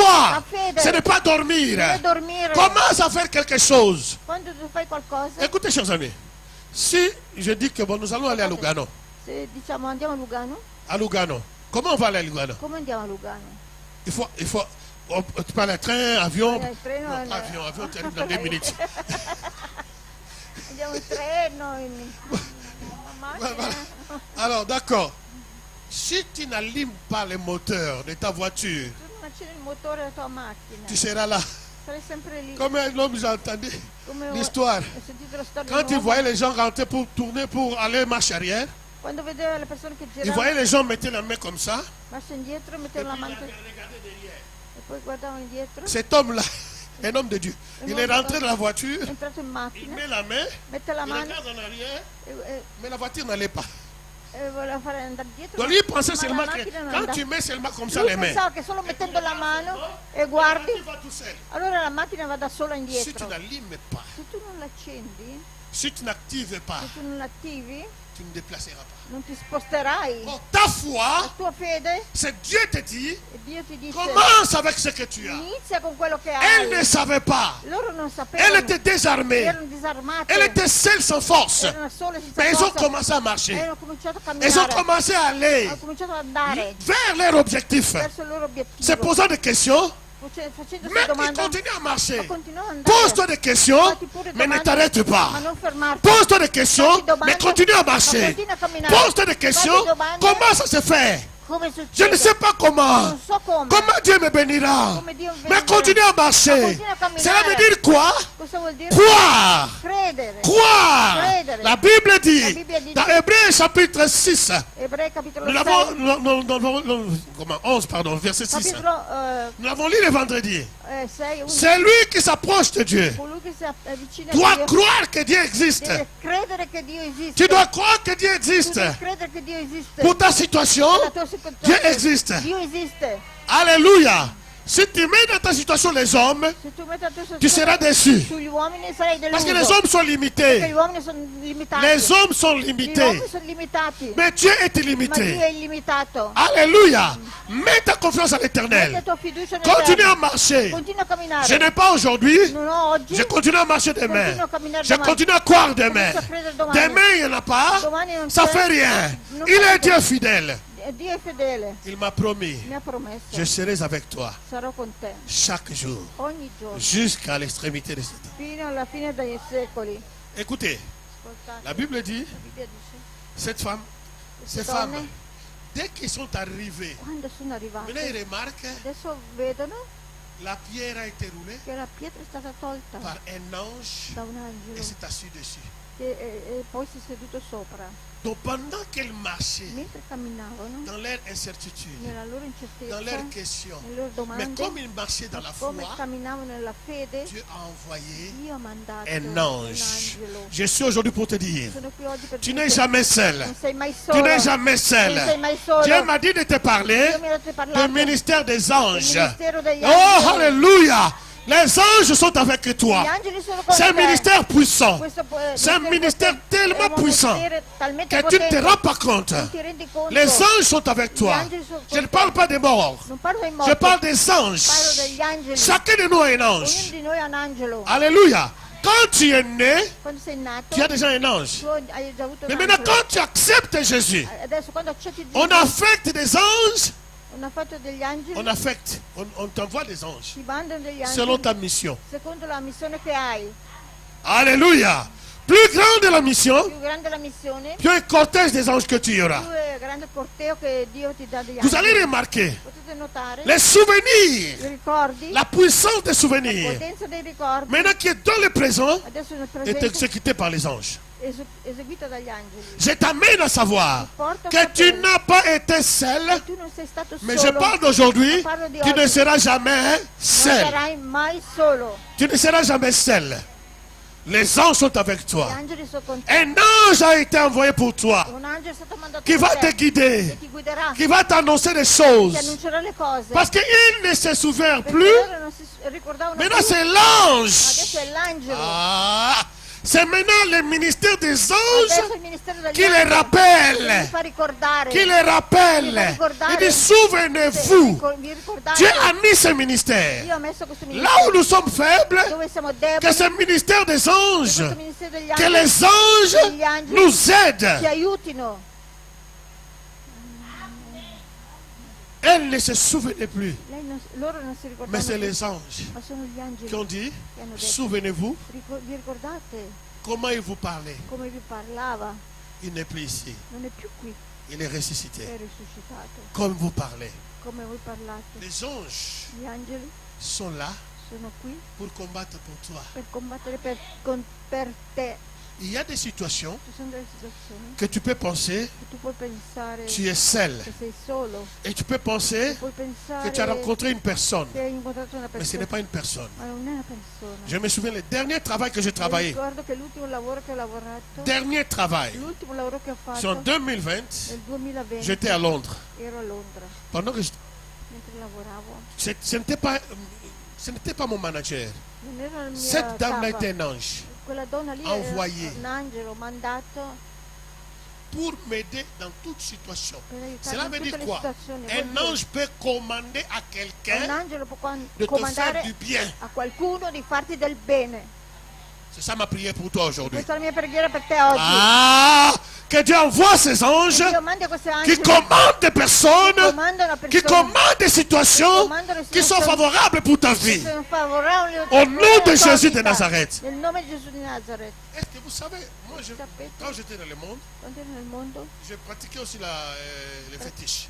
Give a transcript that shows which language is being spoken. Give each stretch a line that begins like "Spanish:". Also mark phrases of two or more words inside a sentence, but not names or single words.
Italian: La fede.
French: ce n'est pas dormir.
Italian: Non è dormire.
French: Commence à faire quelque chose.
Italian: Quando tu fai qualcosa,
French: Écoutez, chers amis, si je dis que bon, nous allons aller à Lugano,
Italian: se diciamo andiamo a Lugano,
French: comment on va aller à Lugano?
Italian: come andiamo a Lugano?
French: Il faut, tu parles de train, avion.
Italian: Il treno,
French: Non, avion, tu arrives dans 2 minutes.
Italian: Andiamo in treno, in macchina.
French: Voilà. Alors, d'accord. Si tu n'allumes pas le moteur de ta voiture,
Italian: Tu non accendi il motore della tua macchina,
French: tu seras là.
Italian: sarai sempre lì.
French: Comme un homme, j'ai entendu
Italian: Come
French: l'histoire.
Italian: ho sentito la storia
French: Quand
Italian: di
French: il
Italian: un uomo,
French: voyait les gens rentrer pour tourner, pour aller marche arrière,
Italian: quando vedeva le persone che
French: il voyait
Italian: giravano,
French: les gens mettre la main comme ça.
Italian: marcia indietro,
French: Et
Italian: mettevano la
French: puis,
Italian: mano
French: il
Italian: e
French: regardait derrière.
Italian: poi guardavano indietro,
French: Cet homme-là, un homme de Dieu, il est rentré dans la voiture,
Italian: è entrato in
French: il
Italian: macchina,
French: met la main,
Italian: mette la
French: il
Italian: mano
French: regarde en arrière,
Italian: e
French: mais la voiture n'allait pas.
Italian: voleva fare andare dietro.
French: Donc lui il pensait
Italian: ma
French: seulement
Italian: la
French: que
Italian: macchina non
French: quand
Italian: andava.
French: tu mets seulement comme ça
Italian: Lui
French: les mains,
Italian: pensava che solo mettendo la mano e guardi,
French: tu vas tout seul.
Italian: allora la macchina va da sola
French: Si tu
Italian: indietro.
French: n'allumes pas,
Italian: Se tu non l'accendi,
French: si tu n'actives pas,
Italian: se tu non l'attivi,
French: tu ne déplaceras pas.
Italian: non ti sposterai.
French: Bon, ta
Italian: La
French: foi,
Italian: tua fede,
French: c'est Dieu te dit,
Italian: e Dio ti dice,
French: commence avec ce que tu as.
Italian: inizia con quello che
French: Elle ne
Italian: hai.
French: savait pas.
Italian: Loro non
French: Elle
Italian: sapevano,
French: était désarmée.
Italian: erano disarmate,
French: Elle était seule sans force.
Italian: erano sole senza
French: Mais ils ont
Italian: forza,
French: commencé à marcher.
Italian: e hanno cominciato a
French: Ils ont
Italian: camminare,
French: commencé à aller
Italian: hanno cominciato ad andare
French: vers leur objectif.
Italian: verso il loro
French: Se
Italian: obiettivo,
French: posant des questions,
Italian: facendosi
French: mais ils
Italian: domanda,
French: continuent à marcher.
Italian: ma continuano ad andare.
French: Pose-toi des questions, mais ne t'arrête pas.
Italian: Ma non fermarti.
French: Pose-toi des questions,
Italian: Fatti domande,
French: mais continue à
Italian: ma
French: marcher.
Italian: continua a camminare.
French: Pose-toi des questions,
Italian: Fatti domande,
French: comment ça se fait?
Italian: come
French: Je
Italian: succede?
French: ne sais pas comment.
Italian: Non so come.
French: Comment Dieu me bénira?
Italian: Come Dio mi
French: Mais
Italian: benedica.
French: continue à
Italian: Ma
French: marcher.
Italian: continua a camminare.
French: Cela veut dire quoi?
Italian: Cosa vuol dire?
French: Croire.
Italian: Credere.
French: Croire.
Italian: Credere.
French: La Bible
Italian: La
French: dit,
Italian: Bibbia dice,
French: dans Hébreux chapitre 6,
Italian: Ebrei capitolo
French: nous
Italian: 6,
French: l'avons, comment, 11, pardon, verset 6.
Italian: capitolo
French: Nous l'avons lu le vendredi.
Italian: 6, 11.
French: C'est lui qui s'approche de Dieu.
Italian: Colui che si avvicina
French: Doit
Italian: a Dio
French: croire que Dieu existe.
Italian: deve credere che Dio esiste.
French: Tu dois croire que Dieu
Italian: Tu
French: existe.
Italian: devi credere che Dio esiste.
French: Pour ta situation,
Italian: La tua
French: Dieu
Italian: situazione.
French: existe.
Italian: Dio esiste.
French: Alléluia. Si tu mets dans ta situation les hommes,
Italian: Se tu metti la tua
French: tu seras déçu.
Italian: sugli uomini sarai deluso.
French: Parce que les hommes sont
Italian: Perché
French: limités.
Italian: gli uomini sono limitati.
French: Les hommes sont
Italian: Gli
French: limités.
Italian: uomini sono limitati.
French: Mais Dieu est
Italian: Ma Dio
French: illimité.
Italian: è illimitato.
French: Alléluia. Mets ta confiance à
Italian: Metti la
French: l'éternel.
Italian: tua fiducia nel
French: Continue
Italian: Verbo.
French: à marcher.
Italian: Continua a camminare.
French: Je n'ai pas aujourd'hui.
Italian: Non ho oggi.
French: Je continue à marcher demain.
Italian: Continue a camminare
French: Je
Italian: domani.
French: continue à croire demain.
Italian: Comincio a credere domani.
French: Demain, il n'y en a pas.
Italian: Domani non
French: Ça
Italian: c'è.
French: fait rien.
Italian: Non
French: Il
Italian: fa
French: est Dieu fidèle.
Italian: Dio è fedele.
French: Il m'a promis.
Italian: Mi ha promesso.
French: Je serai avec toi
Italian: Sarò con te.
French: chaque jour.
Italian: Ogni giorno.
French: Jusqu'à l'extrémité de ce temps.
Italian: Fino alla fine dei secoli.
French: Écoutez,
Italian: Ascoltate.
French: la Bible dit,
Italian: La Bibbia dice.
French: cette femme, ces
Italian: Queste
French: femmes,
Italian: donne,
French: dès qu'ils sont arrivés,
Italian: quando sono arrivati,
French: maintenant ils remarquent
Italian: adesso vedono
French: la pierre a été roulée
Italian: che la pietra è stata tolta
French: par un ange
Italian: da un
French: et
Italian: angelo
French: s'est assis dessus.
Italian: e poi si è seduto sopra.
French: Donc pendant qu'ils marchaient
Italian: Mentre camminavano,
French: dans leur incertitude,
Italian: nella loro
French: dans
Italian: incertezza,
French: leurs questions,
Italian: nelle loro
French: mais
Italian: domande,
French: comme ils marchaient dans la
Italian: come
French: foi,
Italian: camminavano nella fede,
French: Dieu a envoyé
Italian: Dio ha mandato
French: un
Italian: un
French: ange.
Italian: angelo.
French: Je suis aujourd'hui pour te dire,
Italian: Sono qui oggi per
French: tu
Italian: dirti,
French: n'es jamais seul.
Italian: non sei mai
French: Tu
Italian: solo.
French: n'es jamais
Italian: Non sei
French: seul.
Italian: mai solo.
French: Dieu m'a dit de te parler
Italian: Dio mi ha detto di
French: du
Italian: parlare
French: ministère des
Italian: del
French: anges.
Italian: ministero degli
French: Oh,
Italian: angeli.
French: alléluia. Les anges sont avec
Italian: Gli
French: toi.
Italian: angeli sono con
French: C'est un
Italian: te.
French: ministère puissant.
Italian: Questo
French: C'est un ministère tellement puissant
Italian: talmente
French: que tu ne te
Italian: potente,
French: rends pas compte.
Italian: non ti rendi conto.
French: Les anges sont avec toi.
Italian: angeli sono
French: Je
Italian: con
French: ne
Italian: te.
French: parle pas des morts.
Italian: Non parlo dei morti,
French: Je parle des
Italian: parlo
French: anges.
Italian: degli angeli.
French: Chacun de nous a un
Italian: Ognuno
French: ange.
Italian: di noi ha un angelo.
French: Alléluia. Quand tu es né,
Italian: Quando sei nato,
French: tu as déjà un ange.
Italian: tu hai già avuto un
French: Mais maintenant,
Italian: angelo.
French: quand tu acceptes Jésus,
Italian: Adesso quando accetti Gesù,
French: on affecte des anges.
Italian: on ha fatto degli angeli,
French: On affecte. On t'envoie des anges.
Italian: ti mandano degli angeli
French: Selon ta mission.
Italian: secondo la missione che hai.
French: Alléluia. Plus grande est la mission,
Italian: Più grande la missione,
French: plus un cortège des anges que tu
Italian: più
French: auras.
Italian: è grande il corteo che Dio ti dà degli
French: Vous
Italian: angeli.
French: allez remarquer
Italian: Potete notare
French: les souvenirs,
Italian: i ricordi,
French: la puissance des
Italian: la
French: souvenirs,
Italian: potenza dei ricordi.
French: maintenant qui est dans le présent,
Italian: Adesso nel
French: est
Italian: presente
French: exécuté par les anges.
Italian: eseguita dagli angeli.
French: Je t'amène à savoir
Italian: Porta a
French: que tu
Italian: sapere
French: n'as pas été seul,
Italian: che tu non sei stato
French: mais je
Italian: solo,
French: parle d'aujourd'hui,
Italian: parlo di
French: tu ne
Italian: oggi.
French: seras jamais
Italian: Non
French: seul.
Italian: sarai mai solo.
French: Tu ne seras jamais seul. Les anges sont avec
Italian: Gli
French: toi.
Italian: angeli sono con te.
French: Un ange a été envoyé pour toi,
Italian: Un angelo è stato mandato
French: qui
Italian: per
French: va
Italian: te,
French: te guider,
Italian: che ti guiderà,
French: qui va t'annoncer des
Italian: ti
French: choses.
Italian: annuncerà le cose.
French: Parce qu'il ne se souvient
Italian: Perché
French: plus.
Italian: loro non si ricordavano più.
French: Maintenant, c'est
Italian: Adesso
French: l'ange.
Italian: è l'angelo.
French: Ah, c'est maintenant le ministère des
Italian: Adesso
French: anges
Italian: il ministero degli
French: qui les
Italian: angeli
French: rappelle.
Italian: mi fa ricordare.
French: Qui les rappelle. Il dit, souvenez-vous.
Italian: Vi ricordate?
French: Dieu a mis ce ministère.
Italian: Io ho messo questo
French: Là
Italian: ministero
French: où nous sommes faibles,
Italian: dove siamo
French: que
Italian: deboli,
French: ce ministère des anges,
Italian: questo ministero degli
French: que
Italian: angeli
French: les anges nous
Italian: ci
French: aident.
Italian: aiutino.
French: Elle ne se souvenait plus.
Italian: Loro non si
French: Mais
Italian: ricordano
French: c'est
Italian: più,
French: les anges
Italian: ma sono gli angeli
French: qui ont dit,
Italian: che hanno detto.
French: souvenez-vous,
Italian: Vi ricordate
French: comment il vous parlait.
Italian: come vi parlava?
French: Il n'est plus ici.
Italian: Non è più qui,
French: Il est ressuscité.
Italian: è risuscitato.
French: Comme vous parlez.
Italian: Come voi parlate.
French: Les anges
Italian: Gli angeli
French: sont là
Italian: sono qui
French: pour combattre pour toi.
Italian: per combattere per te.
French: Il y a des situations
Italian: Ci sono delle situazioni
French: que tu peux penser,
Italian: che tu puoi pensare
French: tu es seul.
Italian: che sei solo,
French: Et tu peux penser
Italian: puoi
French: que
Italian: pensare
French: tu as rencontré une personne.
Italian: che hai incontrato una
French: Mais ce n'est
Italian: persona,
French: pas une personne.
Italian: ma non è una persona.
French: Je me souviens, le dernier travail que j'ai
Italian: Mi
French: travaillé,
Italian: ricordo che l'ultimo lavoro che ho lavorato,
French: dernier travail,
Italian: l'ultimo lavoro che ho
French: c'est en
Italian: fatto
French: 2020,
Italian: nel 2020,
French: j'étais à Londres.
Italian: ero a Londra
French: Pendant que
Italian: mentre lavoravo.
French: ce n'était pas mon manager.
Italian: Non ero la mia
French: Cette dame-là
Italian: capa.
French: était un ange
Italian: Quella donna lì
French: envoyé.
Italian: era un angelo mandato
French: pour m'aider dans toute situation.
Italian: per aiutarmi
French: Cela
Italian: in
French: veut
Italian: tutte
French: dire
Italian: le
French: quoi?
Italian: situazioni.
French: Un
Italian: Vuol dire,
French: ange peut commander à
Italian: un
French: quelqu'un
Italian: angelo può
French: de te faire
Italian: comandare
French: du bien.
Italian: a qualcuno di farti del bene.
French: C'est ça ma prière pour toi aujourd'hui.
Italian: Questa è la mia preghiera per te oggi.
French: Ah, que Dieu envoie ses anges
Italian: Dio mandi a questi
French: qui
Italian: angeli
French: commandent des personnes,
Italian: comandano
French: qui
Italian: persone
French: commandent des situations qui sont favorables pour ta
Italian: che
French: vie.
Italian: sono favorevoli
French: Au nom de
Italian: alla tua
French: Jésus de
Italian: vita.
French: Nazareth.
Italian: Nel nome di Gesù di Nazareth.
French: Est-ce que vous savez, moi, quand j'étais dans le monde,
Italian: Quando ero nel mondo
French: je pratiquais aussi les fétiches.